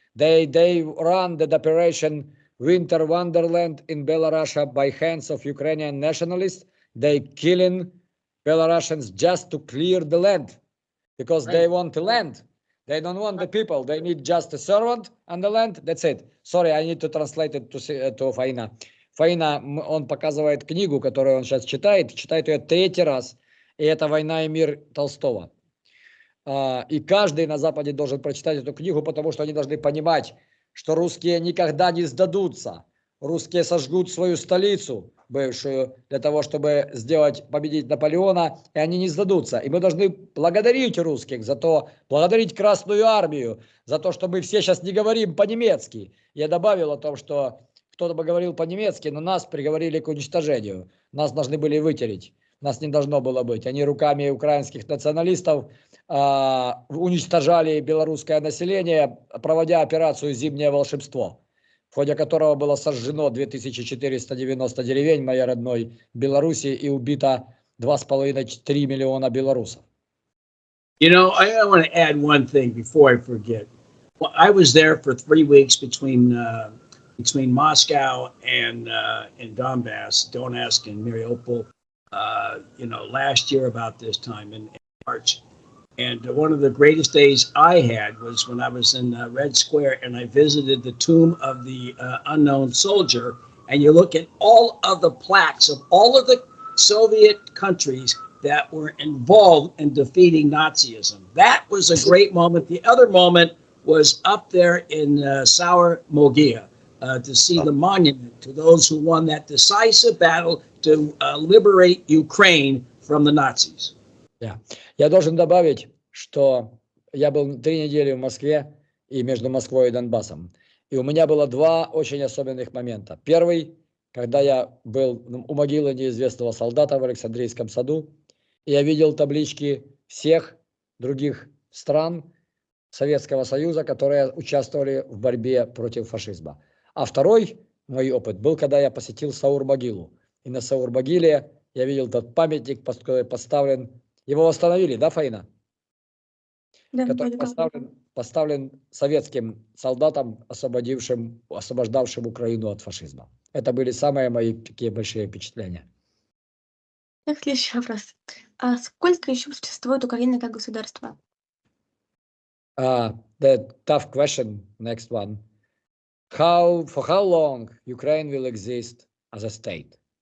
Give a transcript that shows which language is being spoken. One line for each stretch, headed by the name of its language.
English: They run the operation Winter Wonderland in Belarus by hands of Ukrainian nationalists. They killing Belarusians just to clear the land because they want the land. They don't want the people. They need just a servant and the land. That's it. Sorry, I need to translate it to Фаина.
Russian: Фаина, он показывает книгу, которую он сейчас читает ее 3-й раз, и это «Война и мир» Толстого. И каждый на Западе должен прочитать эту книгу, потому что они должны понимать, что русские никогда не сдадутся. Русские сожгут свою столицу, бывшую, для того, чтобы победить Наполеона, и они не сдадутся. И мы должны благодарить русских за то, благодарить Красную Армию, за то, что мы все сейчас не говорим по-немецки. Я добавил о том, что кто-то бы говорил по-немецки, но нас приговорили к уничтожению. Нас должны были вытереть. Нас не должно было быть. Они руками украинских националистов уничтожали белорусское население, проводя операцию «Зимнее волшебство», в ходе которого было сожжено 2490 деревень моей родной Беларуси и убито 2,5-3 миллиона белорусов.
English: You know, I want to add one thing before I forget. Well, I was there for 3 weeks between Moscow and Donbass, Donetsk and Mariupol. Last year about this time in March. And one of the greatest days I had was when I was in Red Square and I visited the tomb of the unknown soldier. And you look at all of the plaques of all of the Soviet countries that were involved in defeating Nazism. That was a great moment. The other moment was up there in Sour Mogia to see the monument to those who won that decisive battle to liberate Ukraine from the Nazis. Yeah.
Russian: Я должен добавить, что я был 3 недели в Москве и между Москвой и Донбассом. И у меня было 2 очень особенных момента. Первый, когда я был у могилы неизвестного солдата в Александрийском саду, и я видел таблички всех других стран Советского Союза, которые участвовали в борьбе против фашизма. А второй мой опыт был, когда я посетил Саур-могилу. И на Саур-могиле я видел тот памятник, который поставлен. Его восстановили, да, Фаина? Да, Который поставлен советским солдатам, освобождавшим Украину от фашизма. Это были самые мои такие большие впечатления. Так, следующий вопрос. А сколько еще существует Украина как государство?
English: The tough question, next one. For how long Ukraine will exist as a state?